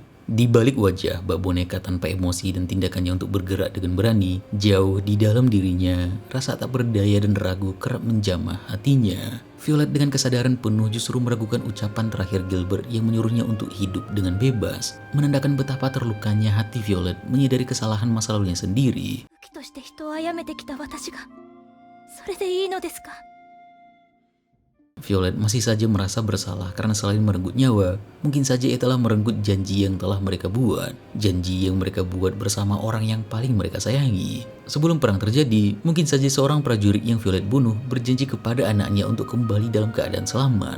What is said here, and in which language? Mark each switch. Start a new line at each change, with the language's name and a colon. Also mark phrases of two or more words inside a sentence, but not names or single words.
Indonesian: Di balik wajah bak boneka tanpa emosi dan tindakannya untuk bergerak dengan berani, jauh di dalam dirinya, rasa tak berdaya dan ragu kerap menjamah hatinya. Violet dengan kesadaran penuh justru meragukan ucapan terakhir Gilbert yang menyuruhnya untuk hidup dengan bebas, menandakan betapa terlukanya hati Violet menyadari kesalahan masa lalunya sendiri.
Japanese: 武器として人を殺めてきた私がそれでいいのですか？
Indonesian: Violet masih saja merasa bersalah karena selain merenggut nyawa, mungkin saja ia telah merenggut janji yang telah mereka buat. Janji yang mereka buat bersama orang yang paling mereka sayangi. Sebelum perang terjadi, mungkin saja seorang prajurit yang Violet bunuh berjanji kepada anaknya untuk kembali dalam keadaan selamat.